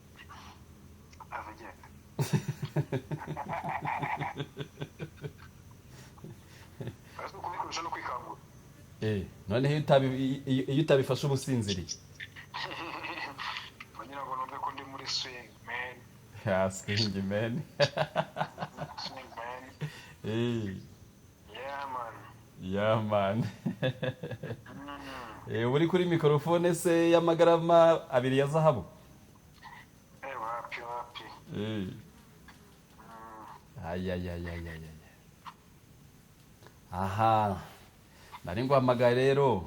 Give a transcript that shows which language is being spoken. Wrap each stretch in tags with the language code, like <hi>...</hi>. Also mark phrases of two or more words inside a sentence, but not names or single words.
<rw>Kubikoresha no kwikangura. None iyo utabifashe ubusinziriye. Kugira ngo numve ko ndi muri</rw> <en>swing man. Swing man. Swing man. Yeah man.</en> <rw>Uri kuri mikrofone se y'amagarama 2 ya zahabu? Wapi. Aha. Nari nguhamagaye rero.</rw>